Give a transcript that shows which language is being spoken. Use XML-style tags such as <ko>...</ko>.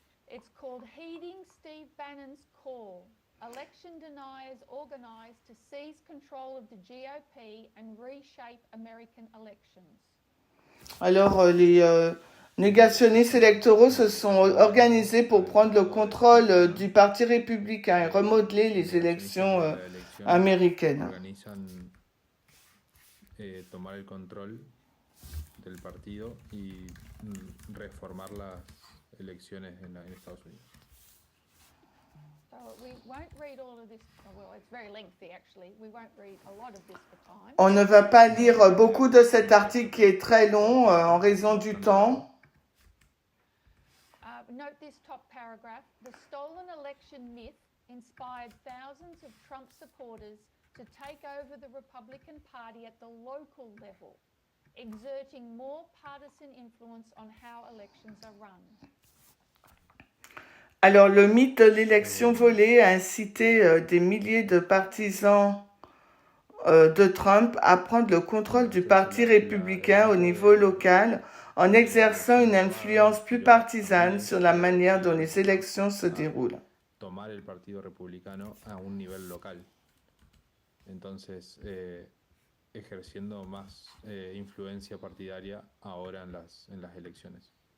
<en>It's called Heeding Steve Bannon's Call. Election deniers organize to seize control of the GOP and reshape American elections.</en> <fr>Alors, les négationnistes électoraux se sont organisés pour prendre le contrôle du Parti républicain et remodeler les élections américaines.</fr> <es>Organizan tomar el control del partido y reformar las elecciones en Estados Unidos.</es> <en>So we won't read all of this. Well, it's very lengthy actually. We won't read a lot of this for time.</en> <fr>On ne va pas lire beaucoup de cet article qui est très long en raison du temps.</fr> <en>Note this top paragraph. The stolen election myth inspired thousands of Trump supporters to take over the Republican Party at the local level, exerting more partisan influence on how elections are run.</en> <fr>Alors, le mythe de l'élection volée a incité des milliers de partisans de Trump à prendre le contrôle du Parti républicain au niveau local en exerçant une influence plus partisane sur la manière dont les élections se déroulent.</fr> <es>Tomar el Partido Republicano a un nivel local. Entonces, ejerciendo más influencia partidaria ahora en las elecciones.</es>